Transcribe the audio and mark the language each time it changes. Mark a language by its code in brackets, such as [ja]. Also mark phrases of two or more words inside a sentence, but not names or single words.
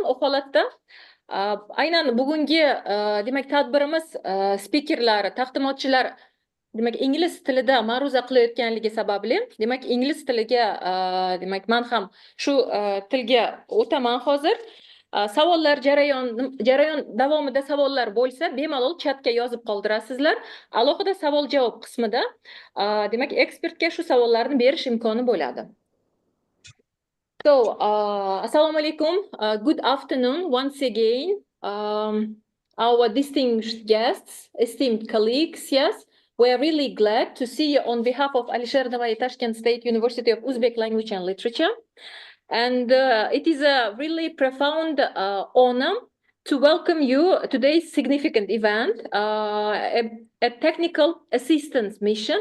[uz] U holatda aynan bugungi demak tadbirimiz spikerlari, taqdimotchilar demak ingliz tilida ma'ruza qilayotganligi sababli, demak ingliz tiliga demak men ham shu tilga o'taman hozir. Savollar jarayon davomida savollar bo'lsa, bemalol chatga yozib qoldirasizlar. Alohida savol-javob qismida demak ekspertga shu savollarni berish imkoni bo'ladi. So, assalomu alaykum. [en] Good afternoon once again. Our distinguished guests, esteemed colleagues, yes. We are really glad to see you on behalf of Alisher Navoiy Tashkent State University of Uzbek Language and Literature. And it is a really profound honor to welcome you to today's significant event, a technical assistance mission.